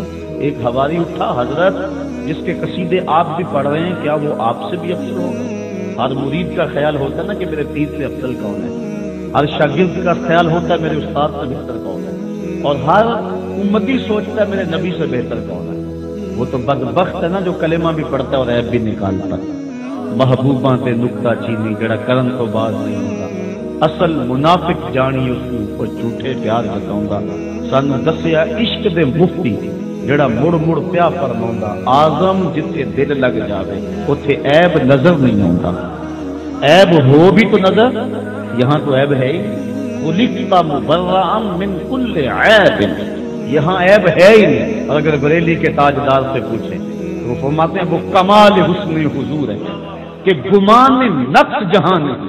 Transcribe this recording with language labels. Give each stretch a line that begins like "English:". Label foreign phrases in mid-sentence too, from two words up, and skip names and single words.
Urdu: ایک حواری اٹھا, حضرت جس کے قصیدے آپ بھی پڑھ رہے ہیں کیا وہ آپ سے بھی افضل ہوگا؟ ہر مرید کا خیال ہوتا ہے نا کہ میرے پیر سے افضل کون ہے, ہر شاگرد کا خیال ہوتا ہے میرے استاد سے بہتر کون ہے, اور ہر امتی سوچتا ہے میرے نبی سے بہتر کون ہے. وہ تو بدبخت ہے نا جو کلمہ بھی پڑھتا ہے اور عیب بھی نکالتا ہے.
Punjabi: محبوباں تے نکتہ چینی جڑا کرن تو باز نہیں ہوتا, اصل منافق جانی اس کو جھوٹے پیار جتاؤں. سن دسیا عشق دے مفتی جڑا مڑ مڑ پیا فرماؤں, آزم جتھے دل لگ جاوے اتھے عیب نظر نہیں آتا.
Urdu: عیب ہو بھی تو نظر, یہاں تو عیب ہے ہی.
Arabic: خلقت مبرئا من کل عیب,
Urdu: یہاں عیب ہے ہی نہیں. اور اگر بریلی کے تاجدار سے پوچھیں تو وہ فرماتے ہیں وہ کمال حسن حضور ہے کہ گمان میں نقص جہاں نہیں.